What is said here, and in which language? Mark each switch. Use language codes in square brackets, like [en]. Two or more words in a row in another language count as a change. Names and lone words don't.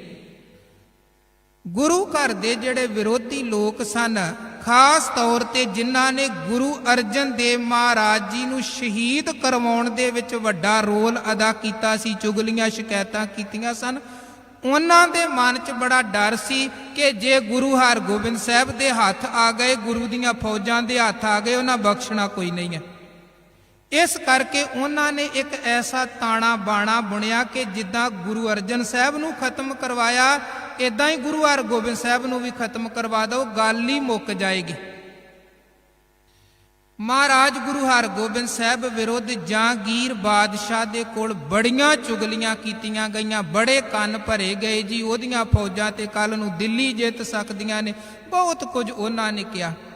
[pa] ਗੁਰੂ ਘਰ ਦੇ ਜਿਹੜੇ ਵਿਰੋਧੀ ਲੋਕ ਸਨ, ਖਾਸ ਤੌਰ ਤੇ ਜਿਨ੍ਹਾਂ ਨੇ ਗੁਰੂ ਅਰਜਨ ਦੇਵ ਮਹਾਰਾਜ ਜੀ ਨੂੰ ਸ਼ਹੀਦ ਕਰਵਾਉਣ ਦੇ ਵਿੱਚ ਵੱਡਾ ਰੋਲ ਅਦਾ ਕੀਤਾ ਸੀ, ਚੁਗਲੀਆਂ ਸ਼ਿਕਾਇਤਾਂ ਕੀਤੀਆਂ ਸਨ, ਉਨ੍ਹਾਂ ਦੇ ਮਨ ਚ ਬੜਾ ਡਰ ਸੀ ਕਿ ਜੇ ਗੁਰੂ ਹਰਗੋਬਿੰਦ ਸਾਹਿਬ ਦੇ ਹੱਥ ਆ ਗਏ, ਗੁਰੂ ਦੀਆਂ ਫੌਜਾਂ ਦੇ ਹੱਥ ਆ ਗਏ, ਉਨ੍ਹਾਂ ਬਖ਼ਸ਼ਣਾ ਕੋਈ ਨਹੀਂ ਹੈ। ਇਸ ਕਰਕੇ ਉਨ੍ਹਾਂ ਨੇ ਇੱਕ ਐਸਾ ਤਾਣਾ ਬਾਣਾ ਬੁਣਿਆ ਕਿ ਜਿਦਾਂ ਗੁਰੂ ਅਰਜਨ ਸਾਹਿਬ ਨੂੰ ਖਤਮ ਕਰਵਾਇਆ, ਇਦਾਂ ਹੀ ਗੁਰੂ ਹਰਗੋਬਿੰਦ ਸਾਹਿਬ ਨੂੰ ਵੀ ਖਤਮ ਕਰਵਾ ਦਿਓ, ਗੱਲ ਹੀ ਮੁੱਕ ਜਾਏਗੀ। ਮਹਾਰਾਜ ਗੁਰੂ ਹਰਗੋਬਿੰਦ ਸਾਹਿਬ ਵਿਰੁੱਧ ਜਹਾਂਗੀਰ ਬਾਦਸ਼ਾਹ ਦੇ ਕੋਲ ਬੜੀਆਂ ਚੁਗਲੀਆਂ ਕੀਤੀਆਂ ਗਈਆਂ, ਬੜੇ ਕੰਨ ਭਰੇ ਗਏ ਜੀ। ਉਹਦੀਆਂ ਫੌਜਾਂ ਤੇ ਕੱਲ ਨੂੰ ਦਿੱਲੀ ਜਿੱਤ ਸਕਦੀਆਂ ਨੇ, ਬਹੁਤ ਕੁਝ ਉਹਨਾਂ ਨੇ ਕਿਹਾ।